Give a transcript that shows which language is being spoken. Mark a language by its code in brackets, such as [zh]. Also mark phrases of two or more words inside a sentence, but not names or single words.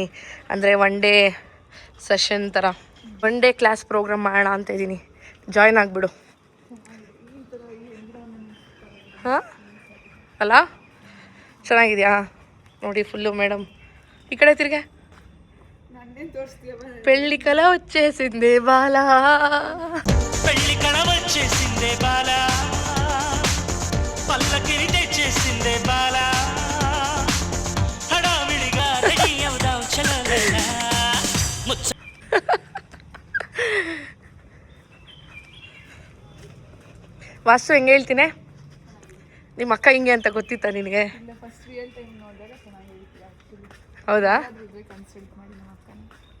[kn] ಅಂದರೆ [en] one day session [kn] ಥರ, [en] one day class program [kn] ಮಾಡೋಣ ಅಂತ ಇದ್ದೀನಿ. ಜಾಯ್ನ್ ಆಗಿಬಿಡು. ಹಾಂ ಅಲ್ಲ, ಚೆನ್ನಾಗಿದೆಯಾ ನೋಡಿ ಫುಲ್ಲು. ಮೇಡಮ್ ಈ ಕಡೆ ತಿರ್ಗೆ. ನನ್ನೇನು ತೋರಿಸ್ತೀಯ? [te] పెళ్లి కల వచ్చేసిందే బాలా, పెళ్లి కళ వచ్చేసిందే బాలా, పల్లకిని తెచ్చేసిందే బాలా, హడావిడిగా రెడీ అవుదాం చలోలేలా. [kn] ವಾಸ್ತು ಹೆಂಗೆ ಹೇಳ್ತೀನಿ? ನಿಮ್ಮ ಅಕ್ಕ ಹಿಂಗೆ ಅಂತ ಗೊತ್ತಿತ್ತಾ ನಿನಗೆ? ಇಲ್ಲ, [en] first real time [kn] ನೋಡಿದಾಗ ಚೆನ್ನಾಗಿ ಹೇಳ್ತೀಯ ಆ್ಯಕ್ಚುಲಿ. ಹೌದಾ? ಕನ್ಸಲ್ಟ್ ಮಾಡಿ ನಮ್ಮ ಅಕ್ಕನ.